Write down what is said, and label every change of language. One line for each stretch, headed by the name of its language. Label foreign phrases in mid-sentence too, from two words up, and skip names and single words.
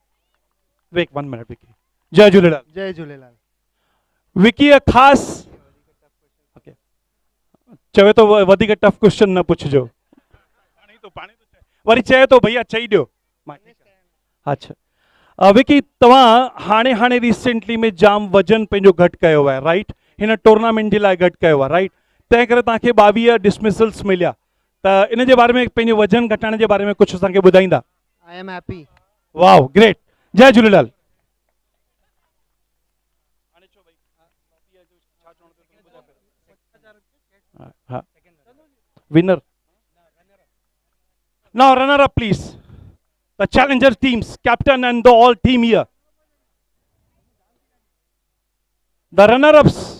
English: wait 1 minute
Sindhi: विकी। जय झूलेलाल। जय झूलेलाल। विकी खास चवे तो वधीक टफ क्वेश्चन न पुछजो। वरी चए तो भैया चई ॾियो। अच्छा विकी तव्हां हाणे रिसेंटली में जाम वजन पंहिंजो घटि कयो आहे राइट? हिन टूर्नामेंट जे लाइ घटि कयो आहे राइट? तंहिं करे तव्हांखे 22 डिसमिसल्स मिलिया त इन जे बारे में पंहिंजो वजन घटाइण जे बारे में कुझु असांखे ॿुधाईंदा?
English: I am happy.
Sindhi: वाह ग्रेट। जय झूलेलाल। Winner.
English: Now runner up please. The challenger teams, captain and the all team here. The runner ups.